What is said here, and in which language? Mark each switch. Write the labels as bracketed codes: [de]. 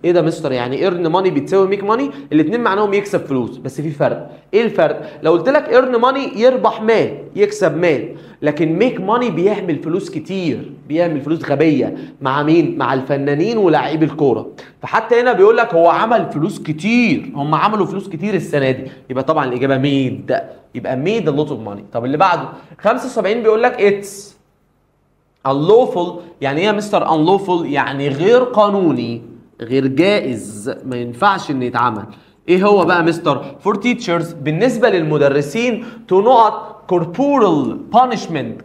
[ar] ايه ده مستر؟ يعني [en] earn money [ar] بتساوي [en] make money؟ [ar] الاثنين معناهم يكسب فلوس، بس في فرق. ايه الفرق؟ لو قلت لك [en] earn money [ar] يربح مال، يكسب مال، لكن [en] make money [ar] بيعمل فلوس كتير، بيعمل فلوس غبيه. مع مين؟ مع الفنانين ولاعيبي الكوره. فحتى هنا بيقول لك هو عمل فلوس كتير، هم عملوا فلوس كتير السنه دي. يبقى طبعا الاجابه [en] made، [ar] يبقى [en] made a lot of money. [ar] طب اللي بعده 75 بيقول لك [en] it's unlawful. [ar] يعني ايه يا مستر unlawful؟ يعني غير قانوني، غير جائز، ما ينفعش ان يتعمل. ايه هو بقى مستر؟ [en] for teachers [ar] بالنسبه للمدرسين [en] to not corporal punishment.